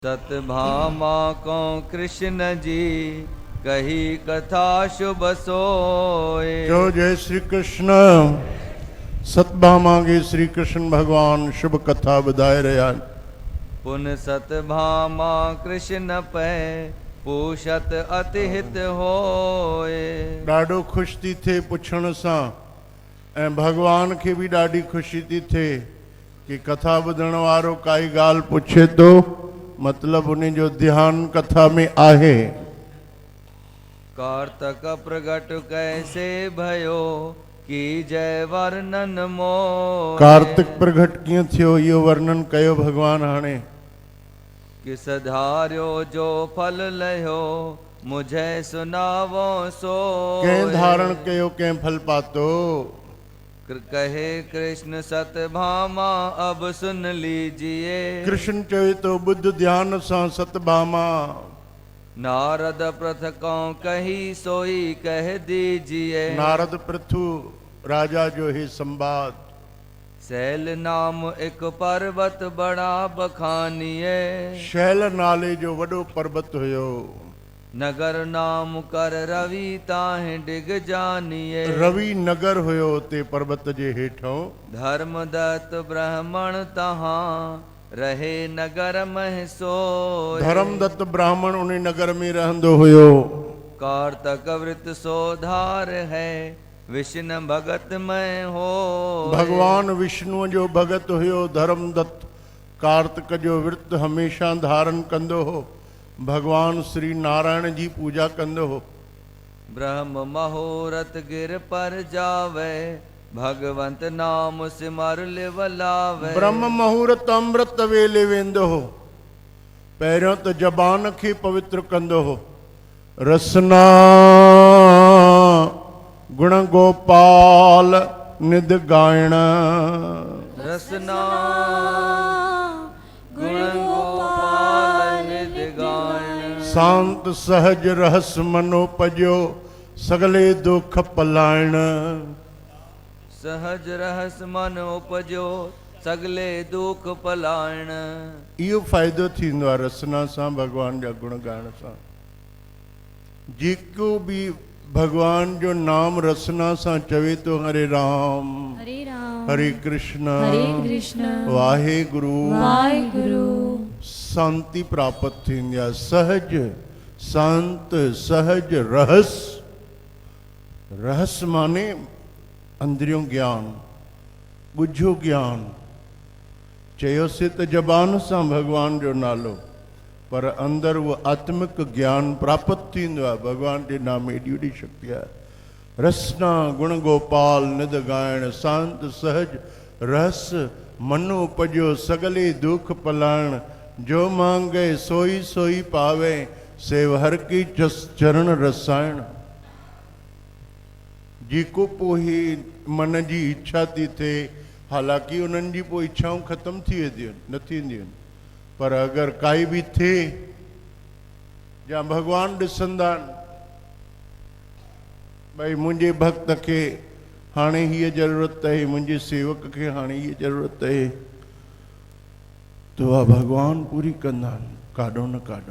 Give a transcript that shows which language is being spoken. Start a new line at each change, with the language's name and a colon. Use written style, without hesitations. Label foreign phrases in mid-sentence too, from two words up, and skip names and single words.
Hindi: सतभामा को कृष्ण जी कही कथा शुभ सोए।
Sindhi: जो जय श्री कृष्ण सतभामा के श्री कृष्ण भगवान शुभ कथा ॿुधाए रहिया आहिनि।
Hindi: पुन सतभामा कृष्ण पै पूछत अति हित होए।
Sindhi: ॾाढो ख़ुशि थी थिए पुछण सां ऐं भगवान खे बि ॾाढी ख़ुशी थी थिए कि कथा ॿुधण वारो काई ॻाल्हि पुछे थो मतिलबु उन जो ध्यानु कथा में आहे।
Hindi: कार्तक प्रगट कैसे भयो की जय वर्णन मोए।
Sindhi: कार्तिक प्रगट कीअं थियो इहो वर्णन कयो भगवान हाणे।
Hindi: किस धार्यो जो फल लयो मुझे सुनावो सो।
Sindhi: कंहिं धारण कयो कंहिं फल पातो।
Hindi: कहे कृष्ण सतभामा अब सुन लीजिए।
Sindhi: कृष्ण चवे तो बुद्ध ध्यान सां सतभामा।
Hindi: नारद प्रथकों कही सोई कह दीजिए।
Sindhi: नारद पृथु राजा जो ही संवाद।
Hindi: शैल नाम एक पर्वत बड़ा बखानिए।
Sindhi: शैल नाले जो वॾो पर्वत हुयो।
Hindi: नगर नाम कर रवि ताहे डिग जानिए।
Sindhi: रवि नगर हुयो ते पर्वत जे हेठों।
Hindi: धर्मदत्त ब्राह्मण तहां रहे नगर मह सोए।
Sindhi: धर्मदत्त ब्राह्मण उन नगर में रहंदो हुयो।
Hindi: कार्तक वृत सोधार है विष्णु भगत में हो।
Sindhi: भगवान विष्णु जो भगत हुयो धर्मदत्त। कार्तिक जो वृत हमेशा धारण कंदो हो। भगवान श्री नारायण जी पूजा कंदो हो।
Hindi: ब्रह्म मुहूर्त गिर पर जावे भगवंत नाम सिमर लिवलावे।
Sindhi: ब्रह्म मुहूर्त अमृत वेले वेंदो हो। पहिरियों त जबान खे पवित्र कंदो हो।
Hindi: रसना गुण गोपाल निध गायण। रसना गुण गोपाल निध गायण। शांत सहज रहस मनोपजो सगले दुख पलायण। सहज रहस मन उपजो सगले दुख पलायण।
Sindhi: इहो फ़ाइदो थींदो आहे रसना सां भगवान जा गुण ॻाइण सां। जेको बि भगवान जो नाम रसना सां चवे तो हरे राम हरे कृष्ण वाहे गुरु शांति प्राप्त थींदी आहे। सहज शांत सहज रहस। रहस माने अंदरियों ज्ञान ॿुझो ज्ञान। चयोसीं त जबान सां भगवान जो नालो पर अंदर वो आत्मिक ज्ञान प्राप्त थींदो आहे। भगवान जे नाम एॾी वॾी शक्ति आहे।
Hindi: रसना गुण गोपाल निध गायण शांत सहज रहस मनो उपजो सगले दुख पलायण। जो मांगे सोई सोई पावे सेव हर की चरण रसायण।
Sindhi: जेको पोइ मन जी इच्छा थी थिए हालांकि उन्हनि जी पोइ इच्छाऊं ख़त्म थी वेंदियूं न थींदियूं पर अगरि काई बि थिए या भगवान ॾिसंदा आहिनि भई मुंहिंजे भक्त खे हाणे हीअ ज़रूरत आहे मुंहिंजे सेवक खे हाणे हीअ ज़रूरत आहे त उहा भगवान पूरी कंदा आहिनि काॾों न काॾों।